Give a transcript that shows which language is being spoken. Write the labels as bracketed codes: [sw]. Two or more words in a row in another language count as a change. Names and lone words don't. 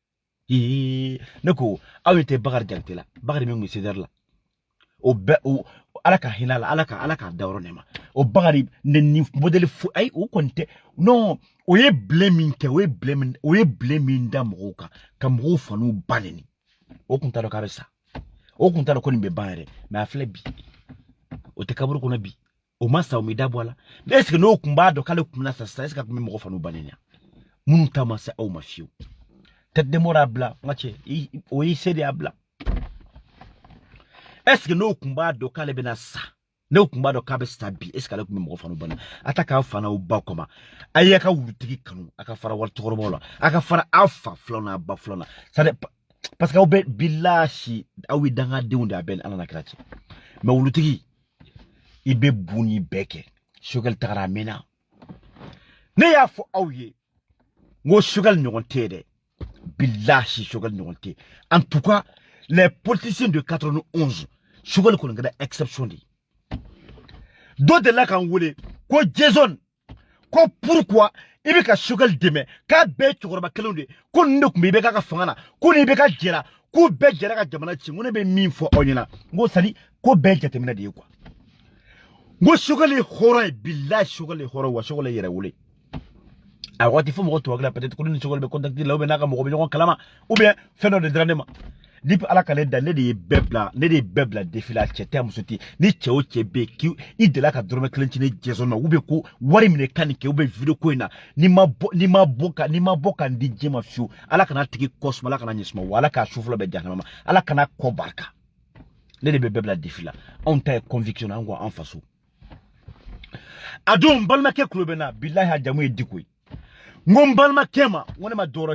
[bm] ne ko aw tɛ Bakari Jakite la Bakari min kun CDR la o bɛɛ ala ka hinɛ la ala ka dayɔrɔ nɛma o Bakari ni modèle fo ayi o kɔni tɛ non o ye bilen min kɛ o ye bilen min da mɔgɔw kan ka mɔgɔw fanu ba neni o kun t'a dɔn k'a bɛ sa o kun t'a dɔn ko nin bɛ ban yɛrɛ mais a filɛ bi o tɛ kaburu kɔnɔ bi o ma sa o mi da bɔ a la mais [fr] est ce que [bm] n'o kun b'a dɔn k'ale kun bɛna sa sisan [fr] est ce que [bm] a kun bɛ mɔgɔ fanu ba neni minnu ta ma se aw ma fiyewu [fr] tête de mort [bm] a bila n ka cɛ o y'i se de y'a bila [fr] est ce que [bm] n'o kun b'a dɔn k'ale bɛna sa n'o kun b'a dɔn k'a bɛ sa bi [fr] est ce que [bm] ale kun bɛ mɔgɔ fanu ba neni a ta k'a fa n'aw ba kɔma a y'a ka wulutigi kanu a ka fara wari cɛkɔrɔbaw la a ka fara aw fa filaw n'a ba filaw na [fr] c'est à dire parce que [bm] aw bɛ bilahi aw ye dangadenw de a bɛ ni ala na kira cɛ mais wulutigi i bɛ bu ni bɛɛ kɛ Choguel tagara a mɛnna ne y'a fɔ aw ye n ko Choguel ɲɔgɔn tɛ dɛ bilahi Choguel ɲɔgɔn tɛ [fr] en tout cas les politiciens de 91 [bm] Choguel kɔni kɛra [fr] exception de [bm] ye dɔ delila k'an wele ko Jason ko pourquoi i bɛ ka Choguel dɛmɛ k'a bɛɛ cɛkɔrɔba kelenw de ko nin de tun bɛ i bɛ ka fanga na ko nin bɛ ka jɛra k'u bɛɛ jɛra ka jamana ci n ko ne bɛ min fɔ aw ɲɛna n ko [fr] c'est à dire [bm] ko bɛɛ jateminɛ de ye quoi n ko Choguel ye hɔrɔn ye bilahi Choguel ye hɔrɔn wa Choguel ye yɛrɛ wele a waati fo mɔgɔ tɔgɔ la peut-être ko ni Choguel bɛ contacter la [fr] ou bien [bm] n'a ka mɔgɔ bɛ ɲɔgɔn kalama [fr] ou bien [bm] fɛn dɔ de dira ne ma depuis ala ka ne da ne de ye bɛɛ bila défi la cɛ tɛ muso tɛ ni cɛ o cɛ bɛ yen k'i delila ka dɔrɔmɛ kelen ci ne Jason ma [fr] ou bien [bm] ko wari minɛ kan nin kɛ [fr] ou bien [bm] video ko in na n'i ma bɔ ka n di diɲɛ ma fiyewu ala kana tigi kɔ suma ala kana ɲɛ suma wa ala k'a su fɔlɔ bɛɛ jahanama ma ala kana kɔ barika ne de bɛ bɛɛ bila défi la anw ta ye conviction an ko an faso a don n balimakɛ kulo bɛ n na bilahi a jamu ye Diko ye n ko n balimakɛ ma n ko ne ma dɔwɛrɛ